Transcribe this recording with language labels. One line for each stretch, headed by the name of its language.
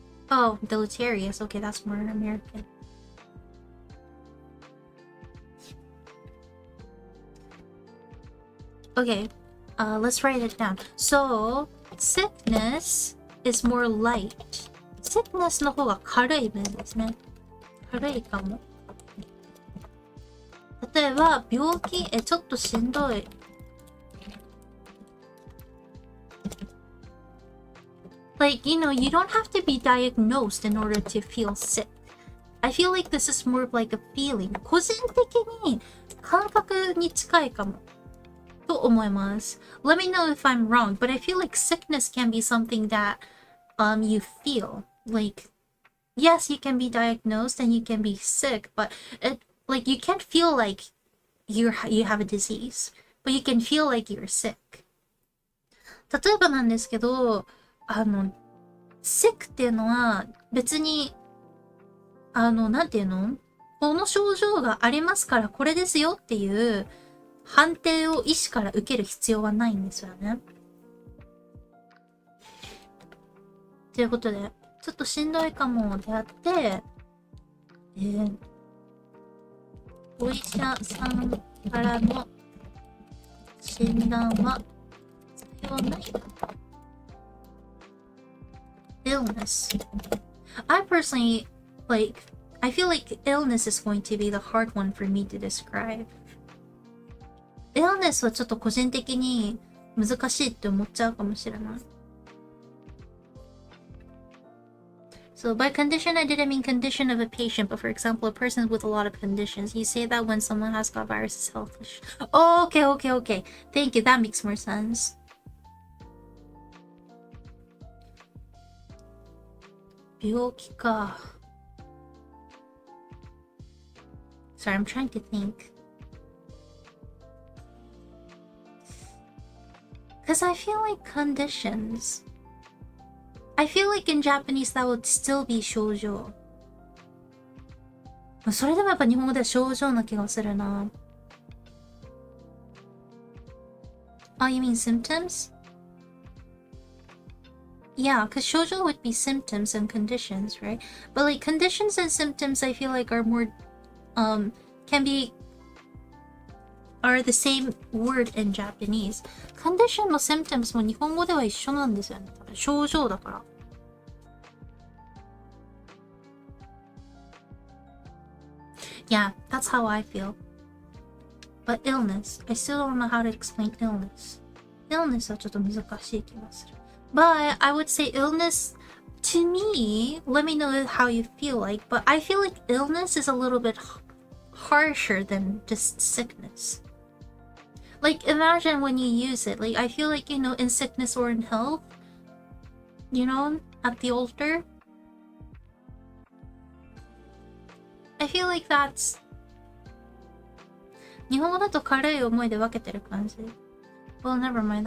English: Oh, deleterious. Okay, that's more American. Okay, let's write it down. So, sickness is more light.
Japanese: Sickness の方が軽い分ですね。軽いかも。例えば、病気、ちょっとしんどい。
English: Like, you know, you don't have to be diagnosed in order to feel sick. I feel like this is more of like a feeling.
Japanese: 個人的に感覚に近いかも。と思います。
English: Let me know if I'm wrong, but I feel like sickness can be something that you feel. Like, yes, you can be diagnosed and you can be sick, but like you can't feel like you have a disease, but you can feel like you're sick.
Japanese: 例えばなんですけど、sick っていうのは別になんていうの？この症状がありますからこれですよっていう判定を医師から受ける必要はないんですよね。ということで、ちょっとしんどいかもであって、お医者さんからの診断は必要ない。
English: Illness. I personally, I feel like illness is going to be the hard one for me to describe.
Japanese: Illness はちょっと個人的に難しいって思っちゃうかもしれない。
English: So by condition, I didn't mean condition of a patient, but for example, a person with a lot of conditions. You say that when someone has got viruses, health issues. Oh, okay. Thank you. That makes more sense.
Japanese: 病気か。
English: Sorry, I'm trying to think. Because I feel like conditions. I feel like in Japanese that would still be 症状。
Japanese: それでもやっぱ日本語では症状な気がするな。
English: Oh, you mean symptoms? Yeah, because 症状 would be symptoms and conditions, right? But like conditions and symptoms I feel like are more are the same word in Japanese.
Japanese: Condition も symptoms も日本語では一緒なんですよね。多分症状だから。
English: Yeah, that's how I feel. But illness, I still don't know how to explain illness.
Japanese: Illness はちょっと難しい気がする。
English: But I would say illness, to me, let me know how you feel like, but I feel like illness is a little bit harsher than just sickness. Like, imagine when you use it. Like, I feel like, you know, in sickness or in health, you know, at the altar, I feel like that's
Japanese: 日本語だと軽い思いで分けてる感じ。
English: Well, never mind.